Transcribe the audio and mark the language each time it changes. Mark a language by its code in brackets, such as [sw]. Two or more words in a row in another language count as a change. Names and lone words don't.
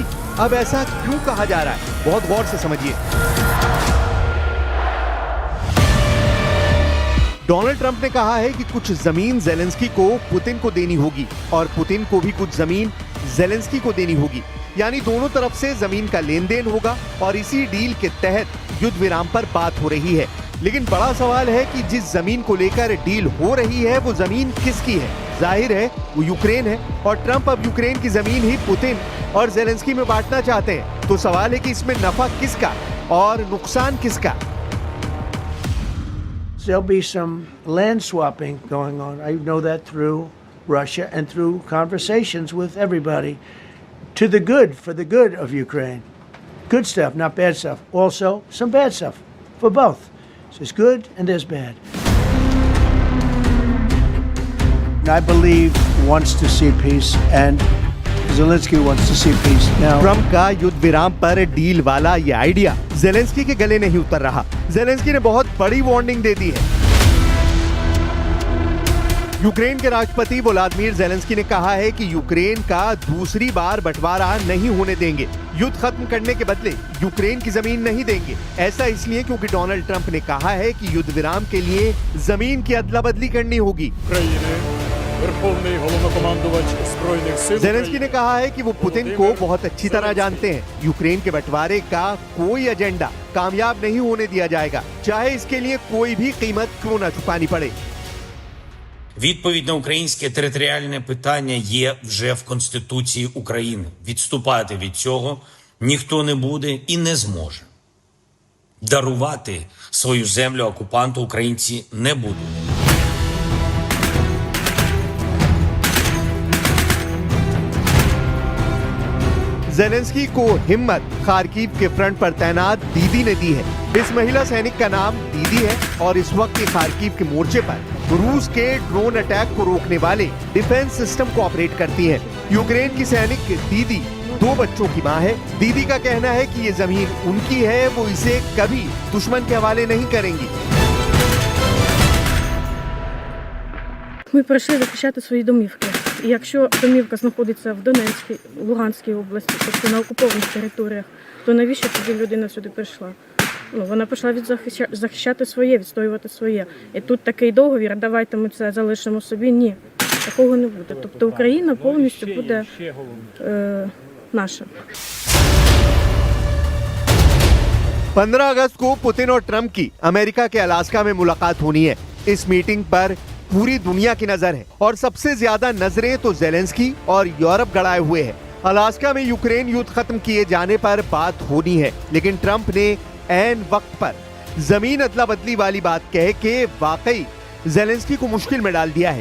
[hi] अब ऐसा क्यों कहा जा रहा है, बहुत गौर से समझिए। डोनाल्ड ट्रंप ने कहा है कि कुछ जमीन ज़ेलेंस्की को पुतिन को देनी होगी और पुतिन को भी कुछ जमीन ज़ेलेंस्की को देनी होगी, यानी दोनों तरफ से जमीन का लेन देन होगा और इसी डील के तहत युद्ध विराम पर बात हो रही है। लेकिन बड़ा सवाल है कि जिस जमीन को लेकर डील हो रही है वो जमीन किसकी है। जाहिर है वो यूक्रेन है और ट्रंप अब यूक्रेन की जमीन ही पुतिन और ज़ेलेंस्की में बांटना चाहते हैं। तो सवाल है कि इसमें नफा किसका और नुकसान किसका। [en] There'll be some land swapping going on. I know that through Russia and through conversations with everybody. To the good, for the good of Ukraine. Good stuff, not bad stuff. Also, some bad stuff for both. So there's good and there's bad. I believe wants to see peace and Zelensky wants to see peace. Now, [hi] ट्रंप का युद्ध विराम पर डील वाला ये आइडिया ज़ेलेंस्की के गले नहीं उतर रहा। ज़ेलेंस्की ने बहुत बड़ी वार्निंग दे दी है। यूक्रेन के राष्ट्रपति व्लादिमीर ज़ेलेंस्की ने कहा है कि यूक्रेन का दूसरी बार बंटवारा नहीं होने देंगे। युद्ध खत्म करने के बदले यूक्रेन की जमीन नहीं देंगे। ऐसा इसलिए क्योंकि डोनाल्ड ट्रंप ने कहा है कि युद्ध विराम के लिए जमीन की अदला बदली करनी होगी। ज़ेलेंस्की ने कहा है कि वो पुतिन को बहुत अच्छी तरह जानते हैं। यूक्रेन के बंटवारे का कोई एजेंडा कामयाब नहीं होने दिया जाएगा, चाहे इसके लिए कोई भी कीमत क्यों न चुकानी पड़े। [uk] Відповідь на українське територіальне питання є вже в Конституції України. Відступати від цього ніхто не буде і не зможе. Дарувати свою землю окупанту українці не будуть. [hi] ज़ेलेंस्की को हिम्मत खार्किव के फ्रंट पर तैनात दीदी ने दी है। इस महिला सैनिक का नाम दीदी है और इस वक्त खार्किव के मोर्चे पर रूस के [en] drone attack [hi] को रोकने वाले [en] defense system [hi] को ऑपरेट करती है। यूक्रेन की सैनिक दीदी 2 बच्चों की मां है। दीदी का कहना है कि ये जमीन उनकी है, वो इसे कभी दुश्मन के हवाले नहीं करेंगी। [uk] Ми прийшли захищати свої домівки. І якщо домівка знаходиться в Донецькій, Луганській області, тобто на окупованих територіях, то навіщо тоді людина сюди прийшла? Вона прийшла захищати своє, відстоювати своє. І тут такий договір, давайте ми це залишимо собі. Ні, такого не буде. Тобто Україна повністю буде наша. [hi] 15 अगस्त को पुतिन और ट्रंप की अमेरिका के अलास्का में मुलाकात होनी है। इस मीटिंग पर पूरी दुनिया की नजर है और सबसे ज्यादा नजरें तो ज़ेलेंस्की और यूरोप गड़ाए हुए हैं। अलास्का में यूक्रेन युद्ध खत्म किए जाने पर बात होनी है, लेकिन ट्रंप ने ऐन वक्त पर जमीन अदला बदली वाली बात कह के वाकई ज़ेलेंस्की को मुश्किल में डाल दिया है।